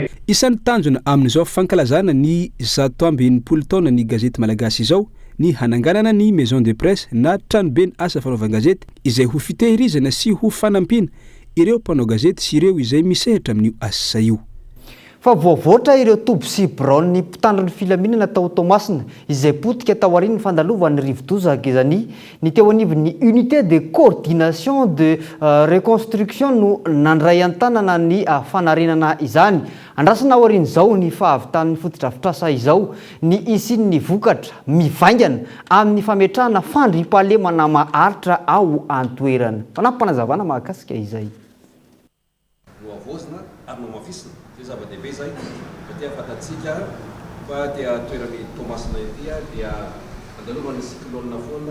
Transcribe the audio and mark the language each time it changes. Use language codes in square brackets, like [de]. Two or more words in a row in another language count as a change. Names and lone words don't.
[mg] Isan'ny tanjona amin'izao fankalazana ny 120 taona ny gazety malagasy izao ny hananganana ny [fr] maison de presse [mg] na tranobe ny asa fanaovan-gazety izay ho fitehirizana sy ho fanampiana ireo mpanao gazety sy ireo izay misehatra amin'io asa io. Fa voavoatra ireo Tobo sy Brown ny mpitandron'ny filaminana tao Tomasina izay potika tao aorian'ny fandalovan'ny rivo-doza gezany ny teo anivon'ny [fr] unité de coordination de reconstruction [mg] no nandray an-tanana ny fanarenana izany. Andrasana ao aorian'izao ny fahavitan'ny fotodrafitrasa izao ny isin'ny vokatra mivaingana amin'ny fametrahana fandriampahalemana maharitra ao an-toerana. Fanampanazavana mahakasika izay. Zava-dehibe zay dia fatatsika fa dia toerany Tomasina ity dia andalovana cyclone foana